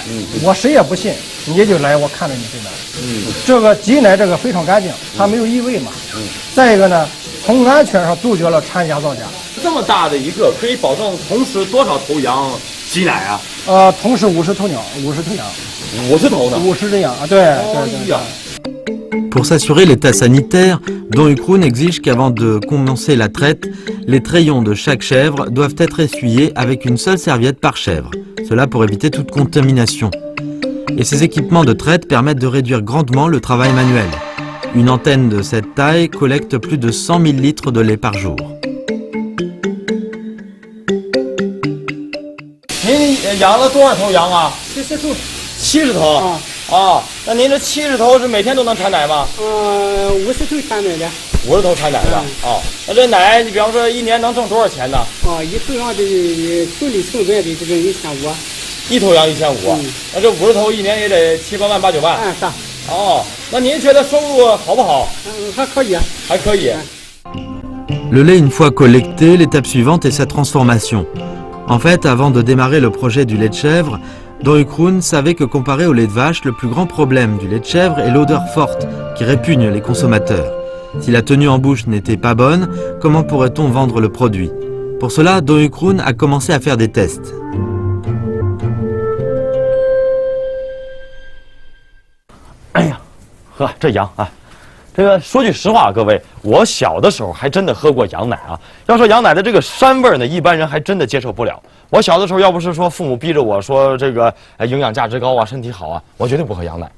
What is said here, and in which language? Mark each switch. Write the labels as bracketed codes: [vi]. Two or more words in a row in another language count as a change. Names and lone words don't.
[zh] 我谁也不信，你就来，我看着你挤奶。这个挤奶这个非常干净，它没有异味嘛。再一个呢，从安全上杜绝了掺假造假。这么大的一个，可以保证同时多少头羊挤奶啊？同时50头羊，50头呢？50只羊对。 [fr] Pour s'assurer l'état sanitaire, Don Ukroon exige qu'avant de commencer la traite, les trayons de chaque chèvre doivent être essuyés avec une seule serviette par chèvre, cela pour éviter toute contamination. Et ces équipements de traite permettent de réduire grandement le travail manuel. Une antenne de cette taille collecte plus de 100 000 litres de lait par jour. [zh] 您养了多少头羊啊 70头。 70头那您这70头是每天都能产奶吗？50头产奶的。 50头产奶的那这奶你比方说一年能挣多少钱呢？一头羊的处理成本得这个1500。一头羊1500，那这50头一年也得7、8万、8、9万。是。哦，那您觉得收入好不好？还可以啊。还可以。 [fr] Le lait une fois collecté, l'étape suivante est sa transformation. En fait, avant de démarrer le projet du lait de chèvre, Don Ukroon savait que comparé au lait de vache, le plus grand problème du lait de chèvre est l'odeur forte qui répugne les consommateurs. Si la tenue en bouche n'était pas bonne, comment pourrait-on vendre le produit? Pour cela, Don Ukroon a commencé à faire des tests. [zh] 哎呀，呵，这羊啊，这个说句实话，各位，我小的时候还真的喝过羊奶啊。要说羊奶的这个膻味呢，一般人还真的接受不了。我小的时候要不是说父母逼着我说这个营养价值高啊，身体好啊，我绝对不喝羊奶。